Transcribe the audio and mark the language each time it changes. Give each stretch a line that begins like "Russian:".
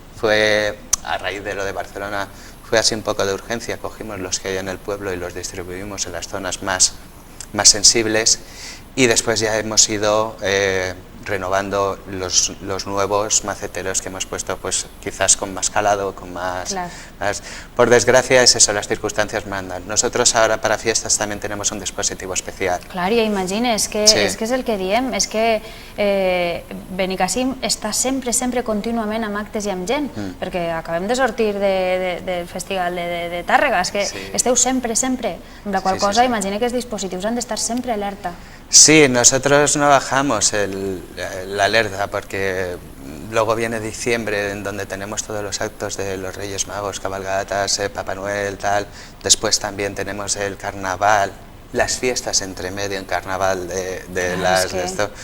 Spanish: Fue a raíz de lo de Barcelona, fue así un poco de urgencia, cogimos los que hay en el pueblo y los distribuimos en las zonas más sensibles, y después ya hemos ido renovando los nuevos maceteros que hemos puesto, pues quizás con más calado, con más... Por desgracia es eso, las circunstancias mandan. Nosotros ahora para fiestas también tenemos un dispositivo especial.
Catalan: Clar, ja imagina, és que és el que diem, és que Benicàssim està sempre contínuament amb actes i amb gent, perquè acabem de sortir del festival de Tàrrega, és que esteu sempre, amb la qual cosa imagina que els dispositius han d'estar sempre alerta.
Spanish: Sí, nosotros no bajamos la alerta porque luego viene diciembre en donde tenemos todos los actos de los Reyes Magos, cabalgatas, Papá Noel, tal. Después también tenemos el carnaval, las fiestas entre medio en carnaval de esto.